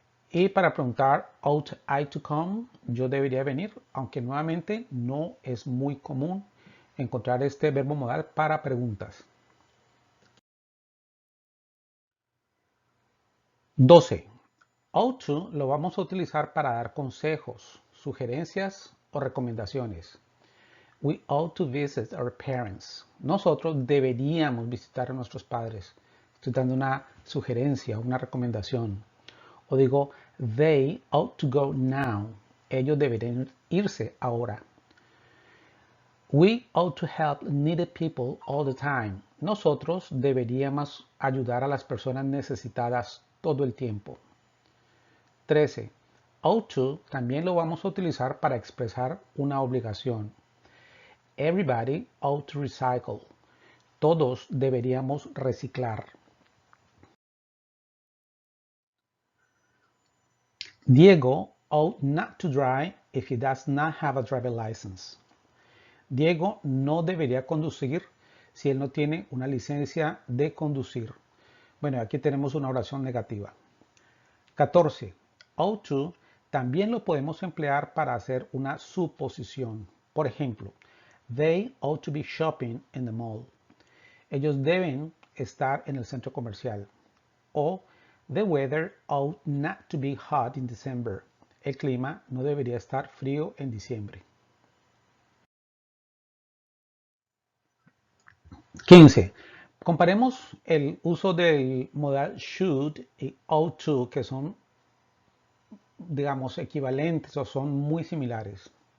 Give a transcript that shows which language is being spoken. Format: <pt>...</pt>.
<es>Y para preguntar</es> <en>ought I to come,</en> <es>yo debería venir, aunque nuevamente no es muy común encontrar este verbo modal para preguntas. 12. Ought to lo vamos a utilizar para dar consejos, sugerencias o recomendaciones.</es> <en>We ought to visit our parents.</en> <es>Nosotros deberíamos visitar a nuestros padres. Estoy dando una sugerencia, una recomendación. O digo,</es> <en>they ought to go now.</en> <es>Ellos deberían irse ahora.</es> <en>We ought to help needy people all the time.</en> <es>Nosotros deberíamos ayudar a las personas necesitadas todo el tiempo. 13. Ought to también lo vamos a utilizar para expresar una obligación.</es> <en>Everybody ought to recycle.</en> <es>Todos deberíamos reciclar.</es> <en>Diego ought not to drive if he does not have a driver license.</en> <es>Diego no debería conducir si él no tiene una licencia de conducir. Bueno, aquí tenemos una oración negativa. 14. Ought to también lo podemos emplear para hacer una suposición. Por ejemplo,</es> <en>they ought to be shopping in the mall.</en> <es>Ellos deben estar en el centro comercial. O</es> <en>the weather ought not to be hot in December.</en> <es>El clima no debería estar frío en diciembre. 15. Comparemos el uso del modal should y ought to, que son, digamos, equivalentes o son muy similares.</es>